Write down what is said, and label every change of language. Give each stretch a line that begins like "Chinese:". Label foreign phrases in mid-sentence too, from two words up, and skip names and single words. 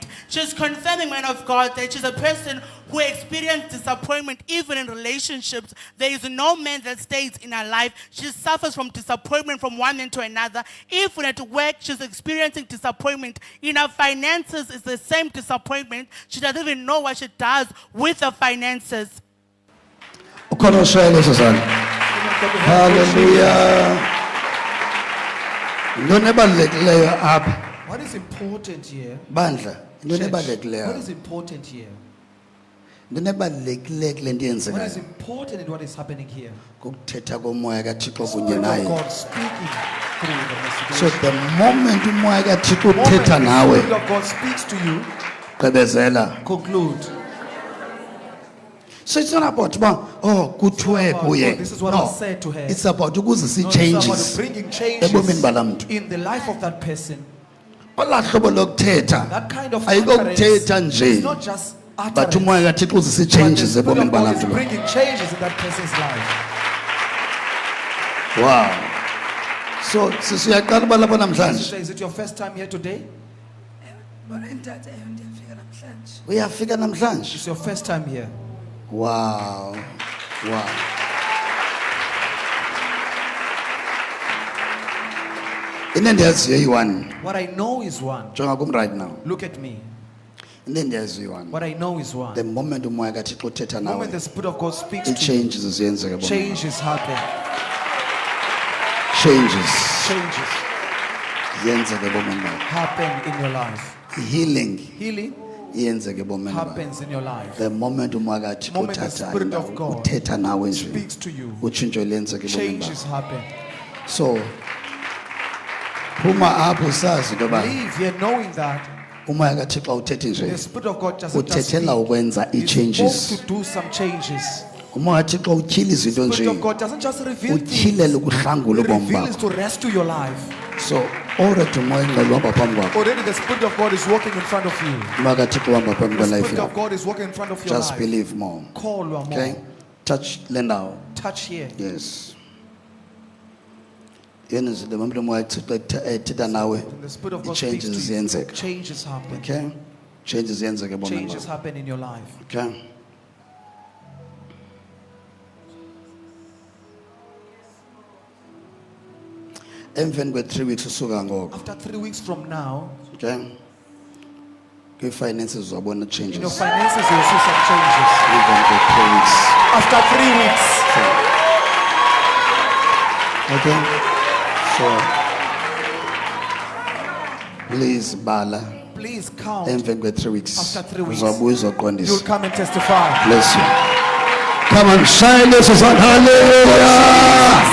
English: She's confirming, man of God, that she's a person who experienced disappointment even in relationships. There is no man that stays in her life. She suffers from disappointment from one man to another. Even at work, she's experiencing disappointment. In her finances, it's the same disappointment. She doesn't even know what she does with her finances.
Xhosa: Ukhona oshayela sasana. Hallelujah. Into ebalulekileyo apha.
English: What is important here?
Xhosa: Bandla, into
English: Church,
Xhosa: ebalulekileyo.
English: what is important here?
Xhosa: Into ebalulekileyo kule nto
English: What is
Xhosa: yenzekayo.
English: important in what is happening here?
Xhosa: Kukuthetha komoya kaThixo kunye
English: Spirit of
Xhosa: naye.
English: God speaking through the So message. the moment
Xhosa: umoya kaThixo
English: The moment
Xhosa: uthetha
English: the
Xhosa: nawe,
English: Spirit of God speaks to you,
Xhosa: gqibezela.
English: conclude. So it's not about
Xhosa: kuthiwe kuye.
English: This is what No, I said to her. it's about ukuzisa No, it's about changes bringing changes
Xhosa: ebomini bala mntu.
English: in the life of that person.
Xhosa: Olaa hlobo lokuthetha
English: That kind of
Xhosa: ayikokuthetha
English: utterance
Xhosa: nje,
English: is not just but utterance,
Xhosa: umoya kaThixo uzisa
English: but the changes Spirit
Xhosa: ebomini
English: of God
Xhosa: bala
English: is
Xhosa: mntu.
English: bringing changes in that person's life. Wow.
Xhosa: So sisuyaqala uba lapha namhlanje.
English: Sister, is it your first time here today?
Xhosa: Uyafika namhlanje.
English: It's your first time here. Wow. Wow.
Xhosa: Into endiyaziyo iyi-1.
English: What I know is one.
Xhosa: Jonga kum
English: right now. Look at me.
Xhosa: Into endiyaziyo iyi-1.
English: What I know is one. The moment
Xhosa: umoya kaThixo uthetha
English: The
Xhosa: nawe,
English: moment the Spirit of God speaks to you,
Xhosa: ii-changes ziyenzeka ebomini.
English: changes happen. Changes Changes
Xhosa: ziyenzeka ebomini bakho.
English: happen in your life. Healing Healing
Xhosa: iyenzeka ebomini bakho.
English: happens in your life. The moment
Xhosa: umoya kaThixo
English: The moment the
Xhosa: uthatha
English: Spirit of
Xhosa: indawo,
English: God
Xhosa: uthetha nawe nje,
English: speaks to you,
Xhosa: utshintsho liyenzeka ebomini
English: changes
Xhosa: bakho.
English: happen.
Xhosa: So phuma apho usazi into yoba
English: Leave here knowing that
Xhosa: umoya kaThixo awuthethi
English: the
Xhosa: nje,
English: Spirit of God doesn't just
Xhosa: uthethela
English: speak.
Xhosa: ukwenza
English: He's
Xhosa: ii-changes.
English: supposed to do some changes.
Xhosa: umoya kaThixo utyhila izinto
English: Spirit of
Xhosa: nje,
English: God doesn't just reveal things.
Xhosa: utyhilela ukuhlangula
English: It
Xhosa: ubomi
English: reveals
Xhosa: bakho.
English: to rescue your life.
Xhosa: So already umoya engcwele uhamba phambi kwakho,
English: Already the Spirit of God is walking in front of you.
Xhosa: umoya kaThixo uhamba phambi
English: The
Xhosa: kwelife
English: Spirit of
Xhosa: yakho.
English: God is walking in front of your Just life. believe more. Call more.
Xhosa: Okay, touch le ndawo.
English: Touch here. Yes.
Xhosa: Yena nje lo muntu umoya kaThixo ethetha nawe,
English: When the Spirit of God speaks
Xhosa: i-changes
English: to you,
Xhosa: ziyenzeka.
English: changes happen.
Xhosa: Okay, changes ziyenzeka ebomini
English: Changes
Xhosa: bakho.
English: happen in your life. Okay.
Xhosa: Emveni kwe-3 weeks usuka ngoko,
English: After 3 weeks from now,
Xhosa: okay, kwi-finances uzabona
English: in changes. your finances you'll see some changes.
Xhosa: Even kwe-3 weeks.
English: After 3 weeks. Okay, so please bala Please count.
Xhosa: emveni kwe-3 weeks
English: After 3 weeks,
Xhosa: uzabuya
English: You'll
Xhosa: uzoqondisa.
English: come and testify. Bless you. Come on, shine this is on hallelujah.